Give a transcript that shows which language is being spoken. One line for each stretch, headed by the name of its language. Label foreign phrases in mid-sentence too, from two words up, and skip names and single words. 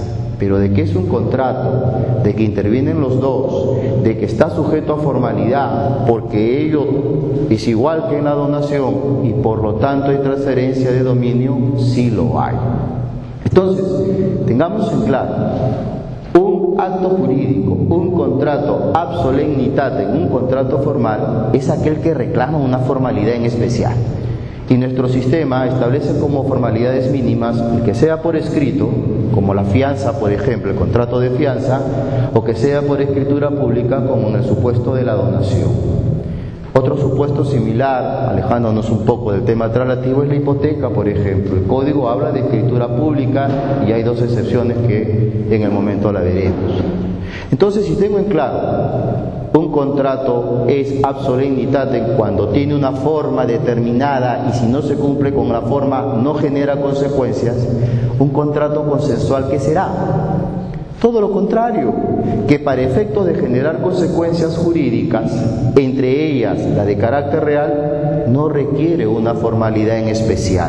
Spanish: Pero de que es un contrato, de que intervienen los dos, de que está sujeto a formalidad, porque ello es igual que en la donación y por lo tanto hay transferencia de dominio, sí lo hay. Entonces, tengamos en claro, un acto jurídico, un contrato
Latin: ab solemnitatem,
Spanish: un contrato formal, es aquel que reclama una formalidad en especial. Y nuestro sistema establece como formalidades mínimas el que sea por escrito, como la fianza, por ejemplo, el contrato de fianza, o que sea por escritura pública, como en el supuesto de la donación. Otro supuesto similar, alejándonos un poco del tema relativo, es la hipoteca, por ejemplo. El código habla de escritura pública y hay dos excepciones que en el momento la veremos. Entonces, si tengo en claro, un contrato es
Latin: ab solemnitatem
Spanish: cuando tiene una forma determinada y si no se cumple con la forma no genera consecuencias. Un contrato consensual, ¿qué será? Todo lo contrario, que para efecto de generar consecuencias jurídicas, entre ellas la de carácter real, no requiere una formalidad en especial.